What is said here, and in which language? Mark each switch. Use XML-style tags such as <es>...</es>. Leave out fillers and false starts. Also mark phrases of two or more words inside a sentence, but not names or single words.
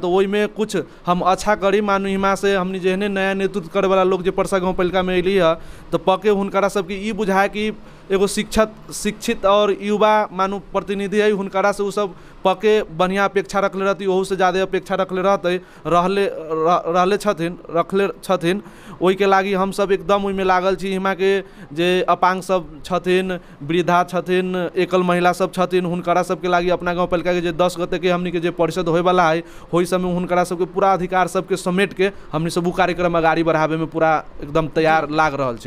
<mai>तो वही में कुछ हम अच्छा करी मानू इमा से हमनी जेहने नया नेतृत्व करे वाला लोग जो परसा गाँव पालिका में अली है तो पके हुनकरा सबके ई बुझाए कि एगो शिक्षित और युवा मानू प्रतिनिधि है हुनकरा से वो सब पके बढ़िया अपेक्षा रखले रहती ओहू से ज़्यादा अपेक्षा रखले रखले छथिन। ओहि के लागी हम सब एकदम ओहिमे लागल छी। हिमा के जे अपांग सब छथिन वृद्धा छथिन एकल महिला सब छथिन हुनकरा सबके लागी अपना गाँव पालिका के जे 10 गते के हमनी के जे परिषद होए वाला है होई समय हुनकरा सबके पूरा अधिकार सबके समेट के हमनी सब कार्यक्रम आगाड़ी बढ़ावे में पूरा एकदम तैयार लाग रहल छै</mai>